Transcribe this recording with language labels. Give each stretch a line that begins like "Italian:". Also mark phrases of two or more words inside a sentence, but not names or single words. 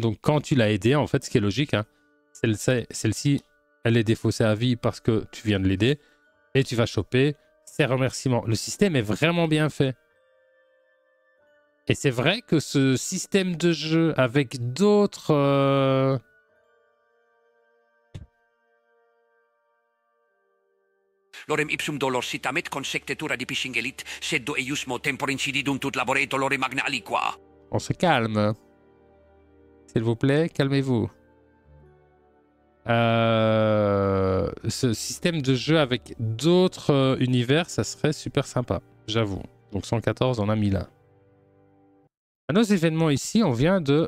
French: Donc quand tu l'as aidé, en fait, ce qui est logique, hein, celle-ci, elle est défaussée à vie parce que tu viens de l'aider. Et tu vas choper ses remerciements. Le système est vraiment bien fait. Et c'est vrai que ce système de jeu avec d'autres...
Latin: Lorem ipsum dolor citamet consectetura di piscingelit, seddo eiusmo tempor incididunt ut laboreto lore magna aliqua.
French: On se calme. S'il vous plaît, calmez-vous. Ce système de jeu avec d'autres univers, ça serait super sympa, j'avoue. Donc 114, on a mis là. À nos événements ici, on vient de...